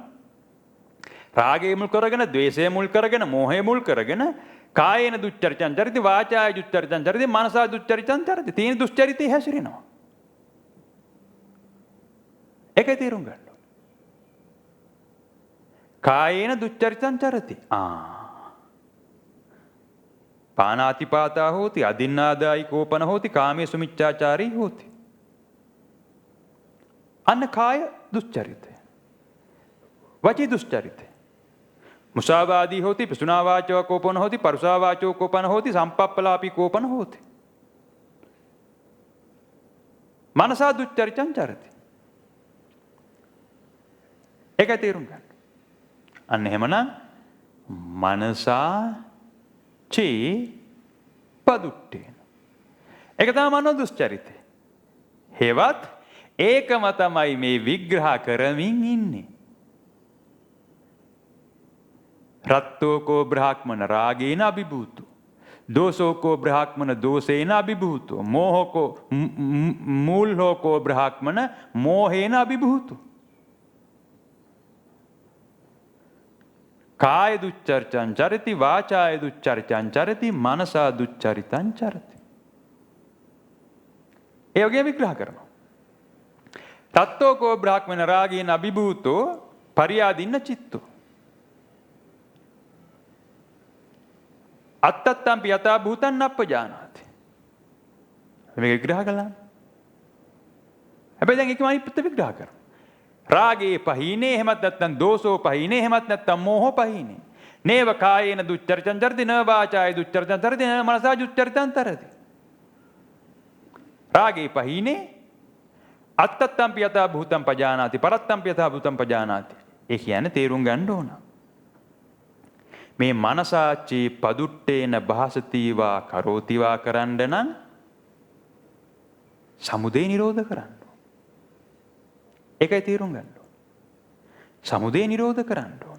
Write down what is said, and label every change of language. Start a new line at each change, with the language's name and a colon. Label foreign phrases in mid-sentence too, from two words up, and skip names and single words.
Sinhala: රාගය මුල් කරගෙන, ද්වේෂය මුල් කරගෙන, මෝහය මුල් කරගෙන
Pali: කායේන දුච්චරිතං චරිතී, වාචාය දුච්චරිතං චරිතී, මනසා දුච්චරිතං චරිතී.
Sinhala: තීන දුස්චරිතේ හැසිරෙනවා. ඒකයි තේරුම් ගන්න.
Pali: කායේන දුච්චරිතං චරිතී. පානාතිපාතා හෝති, අදින්නාදායි කෝපන හෝති, කාමේසු මිච්ඡාචාරී හෝති.
Sinhala: අන්න කාය දුස්චරිතය. වචී දුස්චරිතය.
Pali: මුසාවාදී හෝති, පිසුනා වාචෝ කෝපන හෝති, පරුසා වාචෝ කෝපන හෝති, සම්පප්පලාපී කෝපන හෝති. මනසා දුච්චරිතං චරිතී.
Sinhala: ඒකයි තේරුම් ගන්න. අන්න එහෙමනම්
Pali: මනසා චේ පදුට්ටේන.
Sinhala: ඒක තමයි මනෝ දුස්චරිතය. හේවත් ඒකම තමයි මේ විග්‍රහ කරමින් ඉන්නේ.
Pali: රත්තෝකෝ බ්‍රහ්මන රාගේන අභිභූතෝ, දෝසෝකෝ බ්‍රහ්මන දෝසේන අභිභූතෝ, මෝහකෝ මූල්හෝකෝ බ්‍රහ්මන මෝහේන අභිභූතෝ. කාය දුච්චරිතං චරිතී, වාචාය දුච්චරිතං චරිතී, මනසා දුච්චරිතං චරිතී.
Sinhala: ඒ වගේ විග්‍රහ කරනවා.
Pali: තත්තෝකෝ බ්‍රහ්මන රාගේන අභිභූතෝ පරියාදින්න චිත්තෝ. අත්තත්තම්පි යතා භූතං නප්පජානාති.
Sinhala: මේක විග්‍රහ කළා. හැබැයි දැන් ඒකම අනිත් පැත්ත විග්‍රහ කරනවා.
Pali: රාගේ පහීනේ,
Sinhala: එහෙමත් නැත්නම්
Pali: දෝසෝ පහීනේ,
Sinhala: එහෙමත් නැත්නම්
Pali: මෝහෝ පහීනේ. නේව කායේන දුච්චරිතං චරිතී, න වාචාය දුච්චරිතං චරිතී, න මනසා දුච්චරිතං චරිතී. රාගේ පහීනේ, අත්තත්තම්පි යතා භූතං පජානාති, පරත්තම්පි යතා භූතං පජානාති.
Sinhala: ඒ කියන්නේ තේරුම් ගන්න ඕන. මේ
Pali: මනසාචේ පදුට්ටේන භාසතිවා කරෝතිවා
Sinhala: කරන්න නම් සමුදය නිරෝධ කරන්න. ඒකයි තේරුම් ගන්න ඕන. සමුදය නිරෝධ කරන්න ඕන.